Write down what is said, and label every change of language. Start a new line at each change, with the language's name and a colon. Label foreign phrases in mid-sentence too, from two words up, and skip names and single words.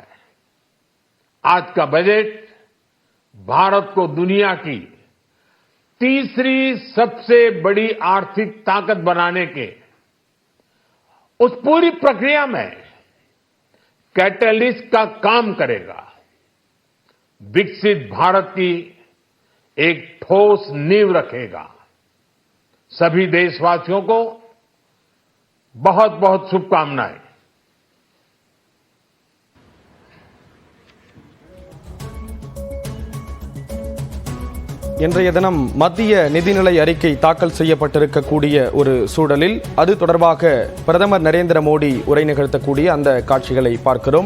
Hindi: आज का बजट भारत को दुनिया की तीसरी सबसे बड़ी आर्थिक ताकत बनाने के उस पूरी प्रक्रिया में कैटलिस्ट का काम करेगा। विकसित भारत की एक ठोस नींव रखेगा। सभी देशवासियों को बहुत बहुत शुभकामनाएं।
Tamil: இன்றைய தினம் மத்திய நிதிநிலை அறிக்கை தாக்கல் செய்யப்பட்டிருக்கக்கூடிய ஒரு சூழலில் அது தொடர்பாக பிரதமர் நரேந்திர மோடி உரை நிகழ்த்தக்கூடிய அந்த காட்சிகளை பார்க்கிறோம்.